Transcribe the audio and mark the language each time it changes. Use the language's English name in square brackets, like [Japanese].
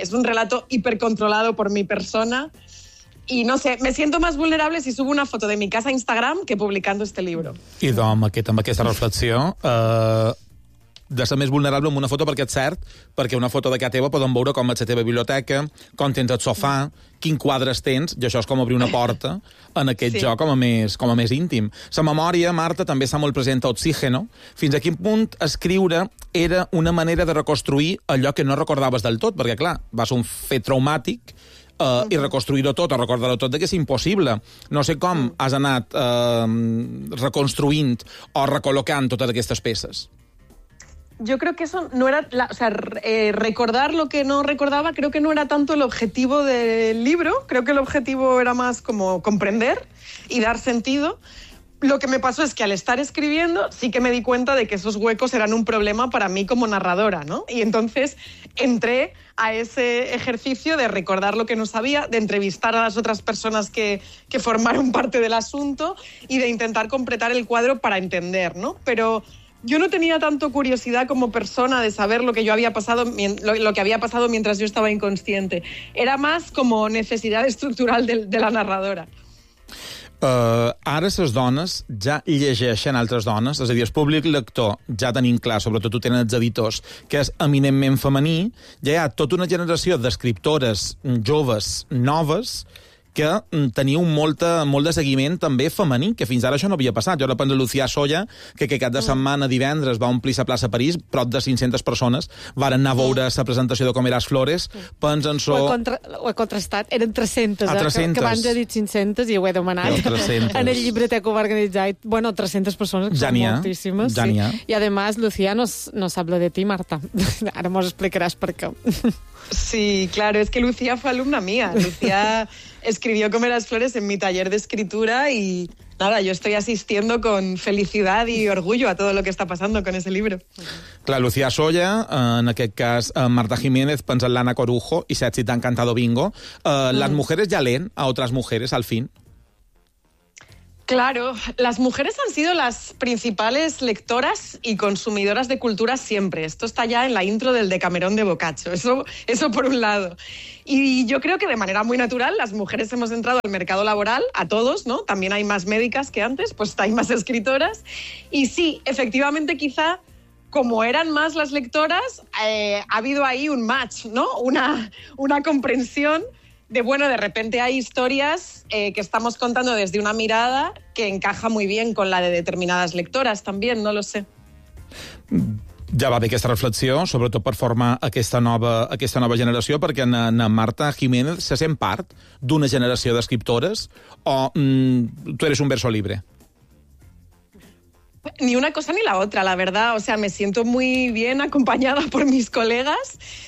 [Spanish] Es un relato hipercontrolado por mi persona. Y no sé, me siento más vulnerable si subo una foto de mi casa a Instagram que publicando este libro. [Catalan] Idò, amb aquesta reflexió, de ser més vulnerable amb una foto, perquè és cert, perquè una foto de casa teva podem veure com és la teva biblioteca, com tens el sofà, quins quadres tens, i això és com obrir una porta en aquest sí. Joc com a més íntim. La memòria, Marta, també està molt present a Oxígeno. Fins a quin punt escriure era una manera de reconstruir allò que no recordaves del tot? Perquè, clar, va ser un fet traumàtic, i reconstruir-ho tot, o recordar-ho tot, que és impossible. No sé com has anat reconstruint o recol·locant totes aquestes peces. [Spanish] Yo creo que eso no era... recordar lo que no recordaba creo que no era tanto el objetivo del libro. Creo que el objetivo era más como comprender y dar sentido. Lo que me pasó es que al estar escribiendo sí que me di cuenta de que esos huecos eran un problema para mí como narradora, ¿no? Y entonces entré a ese ejercicio de recordar lo que no sabía, de entrevistar a las otras personas que formaron parte del asunto y de intentar completar el cuadro para entender, ¿no? Pero yo no tenía tanto curiosidad como persona de saber lo que yo había pasado, lo que había pasado mientras yo estaba inconsciente. Era más como necesidad estructural de la narradora. [Catalan] Ara les dones ja llegeixen altres dones, és a dir, el públic lector ja tenim clar, sobretot ho tenen els editors, que és eminentment femení. Ja hi ha tota una generació d'escriptores joves, noves, que teniu molt de seguiment també femení, que fins ara això no havia passat. Jo la penso Lucía Soya, que cap de setmana divendres va omplir la plaça París, prop de 500 persones, varen anar a veure la presentació de Com eras flores, pensen-s'ho... Ho he contrastat, eren 300, que abans he dit 500 i ho he demanat en el llibreter que ho va organitzar. Bueno, 300 persones, que són moltíssimes. Ja n'hi ha. I, a més, Lucía, [Spanish] no s'habla de ti, [Catalan] Marta. Ara mos explicaràs per què. [Spanish] Sí, claro, es que Lucía fue alumna mía. Lucía escribió Comer las flores en mi taller de escritura y nada, yo estoy asistiendo con felicidad y orgullo a todo lo que está pasando con ese libro. [Catalan] Clar, Lucía Soya, en aquest cas [Spanish] Marta Jiménez, pensa en Lana Corujo y Sachi te ha encantado bingo. ¿Las mujeres ya leen a otras mujeres al fin? Claro, las mujeres han sido las principales lectoras y consumidoras de cultura siempre. Esto está ya en la intro del Decamerón de Boccaccio, eso por un lado. Y yo creo que de manera muy natural las mujeres hemos entrado al mercado laboral, a todos, ¿no? También hay más médicas que antes, pues hay más escritoras. Y sí, efectivamente quizá como eran más las lectoras, ha habido ahí un match, ¿no? Una comprensión. De bueno, de repente hay historias que estamos contando desde una mirada que encaja muy bien con la de determinadas lectoras también, no lo sé. [Catalan] Ja va bé aquesta reflexió, sobretot per formar aquesta nova generació, perquè na Marta Jiménez se sent part d'una generació d'escriptores o tu [Spanish] eres un verso libre? Ni una cosa ni la otra, la verdad. O sea, me siento muy bien acompañada por mis colegas.